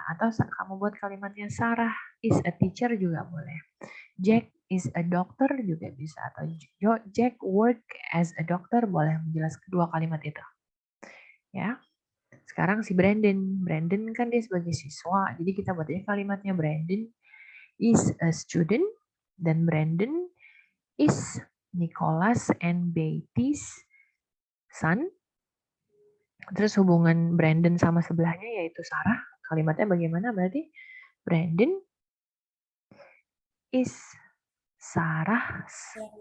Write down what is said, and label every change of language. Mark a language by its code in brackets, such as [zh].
[id] Atau kamu buat kalimatnya [en] Sarah is a teacher [id] juga boleh. [en] Jack is a doctor [id] juga bisa. Atau [en] Jack work as a doctor [id] boleh menjelaskan kedua kalimat itu. Ya. Sekarang si Brandon. Brandon kan dia sebagai siswa. Jadi kita buatnya kalimatnya [en] Brandon is a student. [id] Dan [en] Brandon is Nicholas and Betty's son. [id] Terus hubungan Brandon sama sebelahnya yaitu Sarah. Kalimatnya bagaimana? Berarti [en] Brandon is Sarah's